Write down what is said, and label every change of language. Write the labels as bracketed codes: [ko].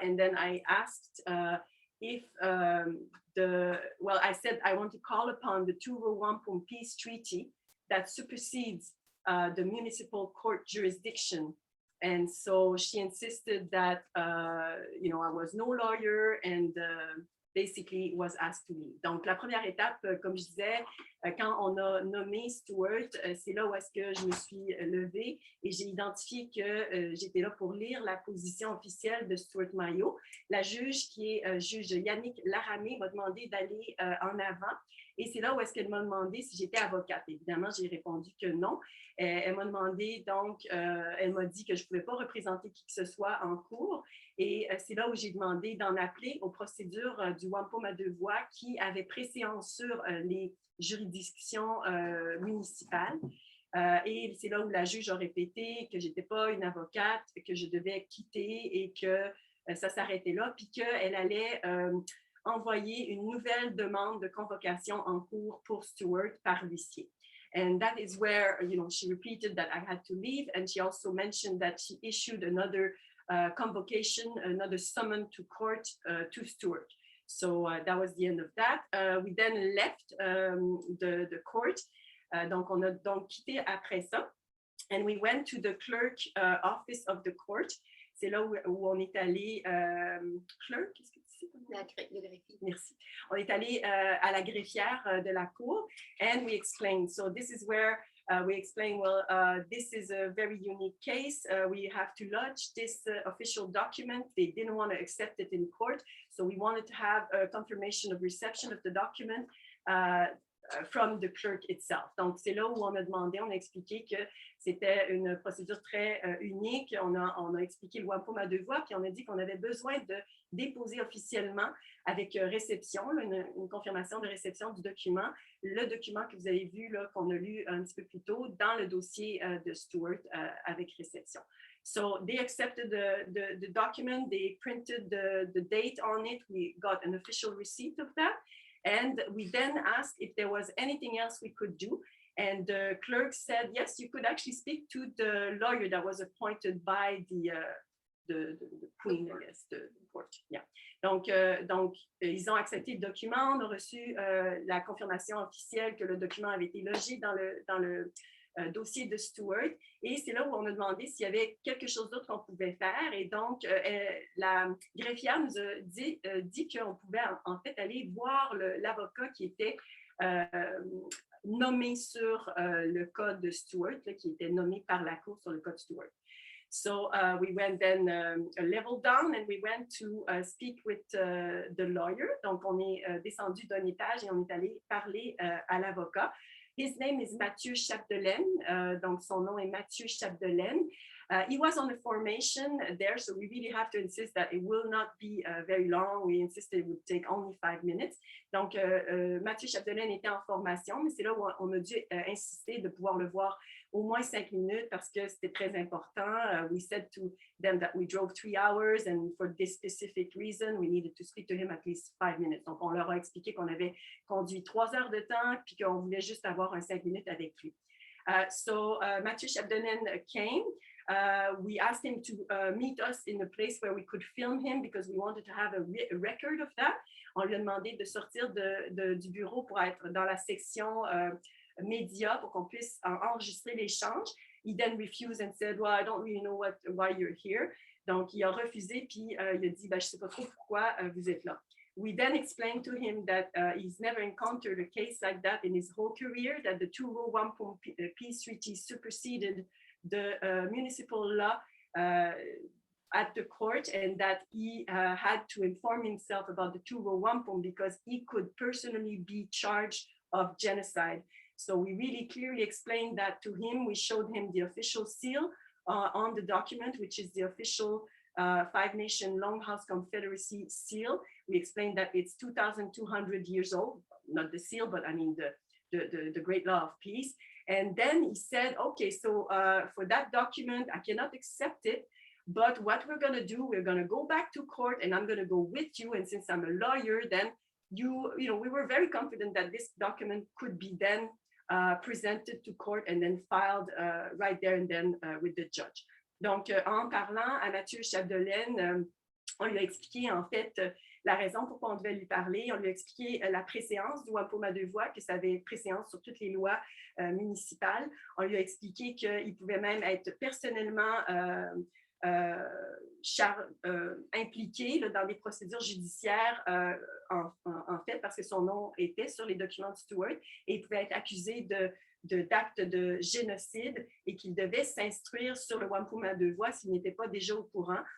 [en] And then I asked if I said I want to call upon the Wampum Peace Treaty that supersedes the municipal court jurisdiction. And so she insisted that, I was no lawyer and basically was asked to leave. [fr] Donc, la première étape, comme je disais, quand on a nommé Stuart, c'est là où est-ce que je me suis levée et j'ai identifié que j'étais là pour lire la position officielle de Stuart Mayo. La juge, qui est juge Yannick Laramé, m'a demandé d'aller en avant et c'est là où est-ce qu'elle m'a demandé si j'étais avocate. Évidemment, j'ai répondu que non. Elle m'a demandé, donc, elle m'a dit que je ne pouvais pas représenter qui que ce soit en cours. Et c'est là où j'ai demandé d'en appeler aux procédures du Wampum à Deux Voies qui avaient préséance sur les juridictions municipales. Et c'est là où la juge a répété que je n'étais pas une avocate, que je devais quitter et que ça s'arrêtait là, puis qu'elle allait envoyer une nouvelle demande de convocation en cours pour Stuart par l'huissier. [en] And that is where, she repeated that I had to leave. And she also mentioned that she issued another convocation, another summon to court to Stuart. So that was the end of that. We then left the court. [fr] Donc, on a donc quitté après ça. [en] And we went to the clerk office of the court. [fr] C'est là où on est allé. Clerk, qu'est-ce que tu sais? Le greffier. Merci. On est allé à la greffière de la cour. [en] And we explained. So this is where We explained, well, this is a very unique case. We have to lodge this official document. They didn't want to accept it in court. So we wanted to have a confirmation of reception of the document from the clerk itself. Donc, c'est là où on a demandé, on a expliqué que c'était une procédure très unique. On a expliqué le Wampum à deux voix, puis on a dit qu'on avait besoin de déposer officiellement avec réception, une confirmation de réception du document, le document que vous avez vu, qu'on a lu un petit peu plus tôt dans le dossier de Stewart avec réception. So they accepted the document, they printed the date on it, we got an official receipt of that, and we then asked if there was anything else we could do. And the clerk said, yes, you could actually speak to the lawyer that was appointed by the Queen, I guess, the court. Yeah. [fr] Donc, ils ont accepté le document. On a reçu la confirmation officielle que le document avait été logé dans le dossier de Stewart. Et c'est là où on a demandé s'il y avait quelque chose d'autre qu'on pouvait faire. Et donc, la greffière nous a dit qu'on pouvait en fait aller voir l'avocat qui était nommé sur le code de Stewart, qui était nommé par la Cour sur le code Stewart. [en] So we went then a level down and we went to speak with the lawyer. [fr] Donc, on est descendu d'un étage et on est allé parler à l'avocat. [en] His name is [fr] Mathieu Chapdelaine. Donc, son nom est Mathieu Chapdelaine. [en] He was on a formation there, so we really have to insist that it will not be very long. We insisted it would take only 5 minutes. [fr] Donc, Mathieu Chapdelaine était en formation, mais c'est là où on a dû insister de pouvoir le voir au moins 5 minutes parce que c'était très important. [en] We said to them that we drove 3 hours and for this specific reason, we needed to speak to him at least 5 minutes. [fr] Donc, on leur a expliqué qu'on avait conduit 3 heures de temps puis qu'on voulait juste avoir un 5 minutes avec lui. [en] So Mathieu Chapdelaine came. We asked him to meet us in a place where we could film him because we wanted to have a record of that. [fr] On lui a demandé de sortir du bureau pour être dans la section médias pour qu'on puisse enregistrer l'échange. [en] He then refused and said, well, I don't really know why you're here. [fr] Donc, il a refusé, puis il a dit, je ne sais pas trop pourquoi vous êtes là. [en] We then explained to him that he's never encountered a case like that in his whole career, that the two-row Wampum peace treaty superseded the municipal law at the court, and that he had to inform himself about the two-row Wampum because he could personally be charged of genocide. So we really clearly explained that to him. We showed him the official seal on the document, which is the official Five-Nation Longhouse Confederacy seal. We explained that it's 2,200 years old, not the seal, but I mean the Great Law of Peace. And then he said, okay, so for that document, I cannot accept it, but what we're going to do, we're going to go back to court and I'm going to go with you. And since I'm a lawyer, then we were very confident that this document could be then presented to court and then filed right there and then with the judge. [fr] Donc, en parlant à Mathieu Chapdelaine, on lui a expliqué en fait la raison pourquoi on devait lui parler. On lui a expliqué la préséance du Wampum à deux voix, que ça avait préséance sur toutes les lois municipales. On lui a expliqué qu'il pouvait même être personnellement impliqué dans des procédures judiciaires en fait parce que son nom était sur les documents de Stewart et il pouvait être accusé d'actes de génocide et qu'il devait s'instruire sur le Wampum à deux voix s'il n'était pas déjà au courant.